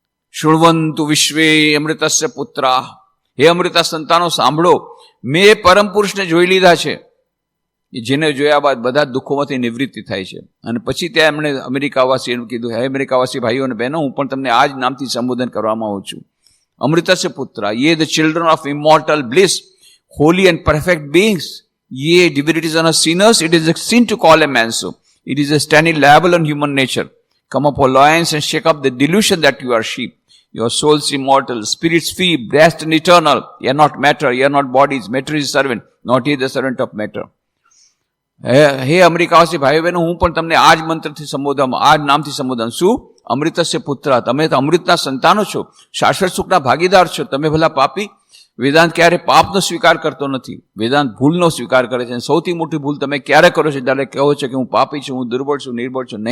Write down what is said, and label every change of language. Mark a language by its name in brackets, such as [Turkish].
[Sanskrit] શૃણવંતુ વિશ્વે અમૃતસ્ય પુત્રાઃ, [Gujarati] હે અમૃતા સંતાનો સાંભળો, મેં પરમ પુરુષને જોઈ લીધા છે, જેને જોયા બાદ બધા દુઃખોમાંથી નિવૃત્તિ થાય છે. અને પછી ત્યાં એમણે અમેરિકાવાસી એમ કીધું, હે અમેરિકાવાસી ભાઈઓ અને બહેનો, હું પણ તમને આ જ નામથી સંબોધન કરવામાં આવું છું. [Sanskrit] અમૃતસ્ય પુત્ર, [English] Ye the children of immortal bliss, holy and perfect beings, ye divinities and sinners, it is a sin to call a man so. It is a standing liable on human nature. Come up, O lions, and shake up the delusion that you are sheep. Your souls immortal, spirits free, blessed and eternal. Ye are not matter, ye are not bodies. Matter is servant, not ye the servant of matter. [Gujarati] હે અમેરિકાવાસી ભાઈઓ બહેનો, હું પણ તમને આ જ મંત્રથી સંબોધન, આ જ નામથી સંબોધન. શું? [Sanskrit] અમૃતસ્ય પુત્ર, [Gujarati] તમે તો અમૃતના સંતાનો છો, શાશ્વત સુખના ભાગીદાર છો. તમે ભલા પાપી? વેદાંત ક્યારે પાપનો સ્વીકાર કરતો નથી, વેદાંત ભૂલનો સ્વીકાર કરે છે. સૌથી મોટી ભૂલ તમે ક્યારે કરો છો? જ્યારે કહો છો કે હું પાપી છું, હું દુર્બળ છું, નિર્બળ છું.